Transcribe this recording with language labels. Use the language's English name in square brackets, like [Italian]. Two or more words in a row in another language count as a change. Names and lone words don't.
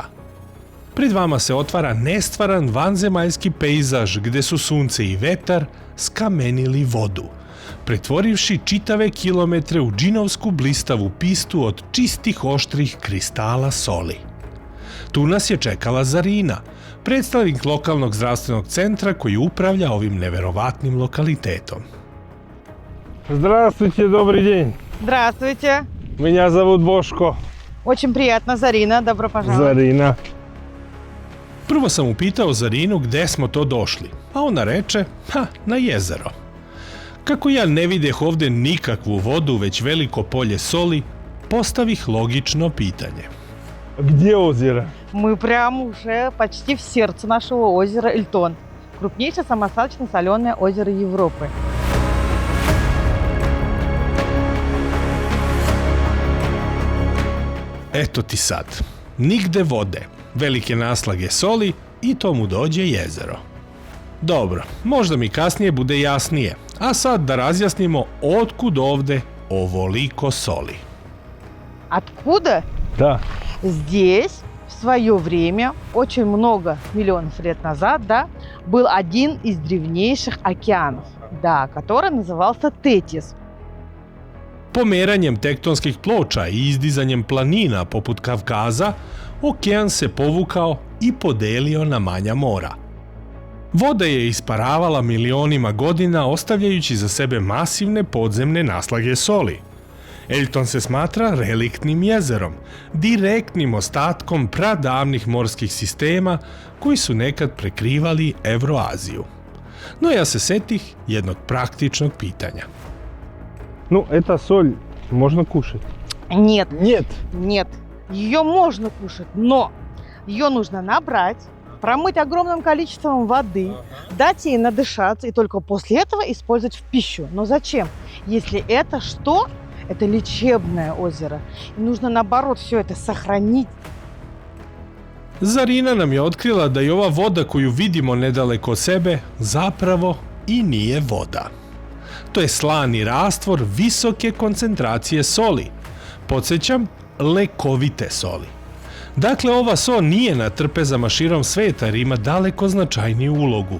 [Serbian] Pred vama se otvara nestvaran vanzemaljski pejzaž gde su sunce i vetar skamenili vodu, pretvorivši čitave kilometre u džinovsku blistavu pistu od čistih oštrih kristala soli. Tu nas je čekala Zarina, predstavnik lokalnog zdravstvenog centra koji upravlja ovim neverovatnim lokalitetom. [Russian] Здравствуйте, добрый день. Здравствуйте. Меня зовут Бошко. Очень приятно, Зарина. Добро пожаловать. Zarina. [Serbian] Prvo sam upitao Zarinu gde smo to došli, a ona reče, na jezero. Kako ja ne videh ovde nikakvu vodu, već veliko polje soli, postavih logično pitanje. [Russian] Где озеро? Мы прямо уже почти в сердце нашего озера Эльтон. Крупнейшее самоостаточно-соленое озеро Европы. [Serbian] Eto ti sad, nigde vode, velike naslage soli i to mu dođe jezero. Dobro, možda mi kasnije bude jasnije, a sad da razjasnimo otkud ovde ovoliko soli. [Russian] Откуда? Да. Здесь в свое время, очень много миллионов лет назад, был один из древнейших океанов, который назывался Тетис. [Serbian] Pomeranjem tektonskih ploča i izdizanjem planina poput Kavkaza, okean se povukao i podelio na manja mora. Voda je isparavala milionima godina, ostavljajući za sebe masivne podzemne naslage soli. Elton se smatra reliktnim jezerom, direktnim ostatkom pradavnih morskih sistema koji su nekad prekrivali Evroaziju. No ja se setih jednog praktičnog pitanja. [Russian] Ну, эта соль можно кушать. Нет, Нет. нет, ее можно кушать, но ее нужно набрать, промыть огромным количеством воды, дать ей надышаться и только после этого использовать в пищу. Но зачем? Если это что? Это лечебное озеро. И нужно, наоборот, все это сохранить. [Serbian] Zarina nam je otkrila da je ova voda koju vidimo nedaleko od sebe zapravo i nije voda. To je slani rastvor visoke koncentracije soli. Podsjećam, lekovite soli. Dakle, ova sol nije na trpezama širom sveta jer ima daleko značajniju ulogu.